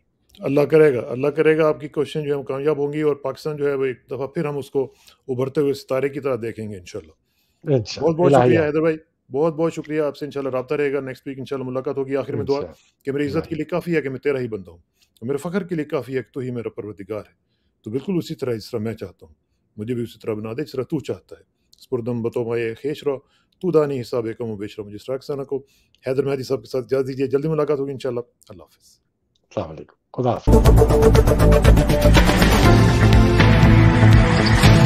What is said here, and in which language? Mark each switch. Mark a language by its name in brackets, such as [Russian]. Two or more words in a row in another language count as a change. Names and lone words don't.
[Urdu] اللہ کرے گا آپ کی کوششیں جو ہے کامیاب ہوں گی، اور پاکستان جو ہے وہ ایک دفعہ پھر ہم اس کو ابھرتے ہوئے ستارے کی طرح دیکھیں گے انشاءاللہ۔ بہت بہت شکریہ حیدر بھائی، بہت بہت شکریہ، آپ سے انشاءاللہ رابطہ رہے گا، [English] next week [Urdu] انشاءاللہ ملاقات ہوگی۔ آخر میں دعا کہ میری عزت کے لیے کافی ہے کہ میں تیرا ہی بندہ ہوں، میرے فخر کے لیے کافی ہے کہ تو ہی میرا پروردگار ہے، تو بالکل اسی طرح جس طرح میں چاہتا ہوں مجھے بھی اسی طرح بنا دے جس طرح تو چاہتا ہے۔ [Persian] سپردم بتو مائے خیش رو تو دانی حساب کم و بیش رو، [Urdu] مجھے اسراق ثنا کو حیدر مہدی صاحب کے ساتھ اجازت دیجیے، جلدی ملاقات ہوگی انشاءاللہ۔ اللہ حافظ۔ [Arabic] السلام علیکم، [Urdu] خدا حافظ.